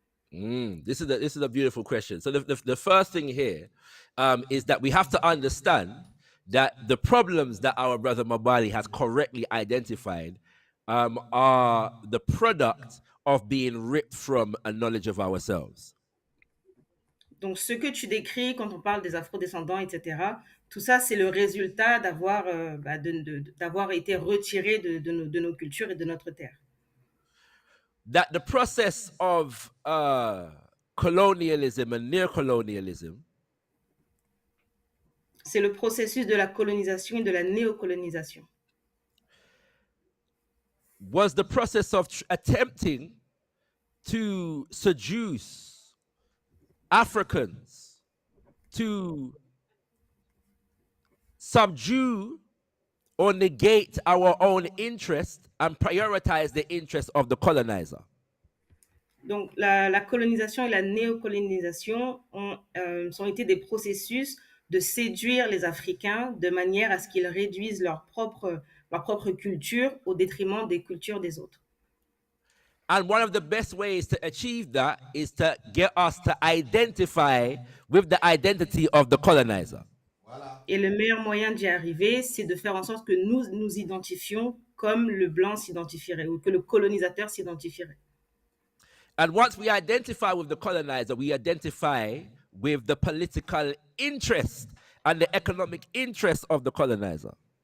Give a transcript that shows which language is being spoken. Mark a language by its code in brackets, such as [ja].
[en] This is a beautiful question. So the first thing here is that we have to understand that the problems that our brother Mabali has correctly identified are the product of being ripped from a knowledge of ourselves. [fr] Donc, ce que tu décris quand on parle des afrodescendants, etc., tout ça, c'est le résultat d'avoir été retiré de nos cultures et de notre terre. [en] That the process of colonialism and neocolonialism [fr] C'est le processus de la colonisation et de la néocolonisation. [en] was the process of attempting to seduce Africans to subdue or negate our own interest and prioritize the interest of the colonizer. [fr] Donc, la colonisation et la néocolonisation ont été des processus de séduire les Africains de manière à ce qu'ils réduisent leur propre culture au détriment des cultures des autres. [en] And one of the best ways to achieve that is to get us to identify with the identity of the colonizer. [fr] Et le meilleur moyen d'y arriver, c'est de faire en sorte que nous nous identifions comme le blanc s'identifierait, ou que le colonisateur s'identifierait. [en] And once we identify with the colonizer, we identify with the political interest and the economic interest of the colonizer.